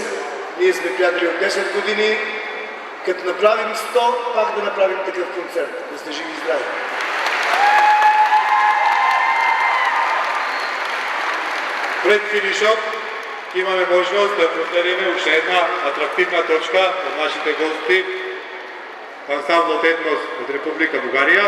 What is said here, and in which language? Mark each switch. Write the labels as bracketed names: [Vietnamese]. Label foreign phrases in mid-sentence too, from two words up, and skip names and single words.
[Bulgarian] Ние сме приятели от 10 години. Като направим 100, пак да направим такъв концерт. Да сте живи и здрави. [Macedonian] Пред финишот имаме можност да проследиме уште една атрактивна точка од нашите гости, ансамблот Етнос од Република Бугарија.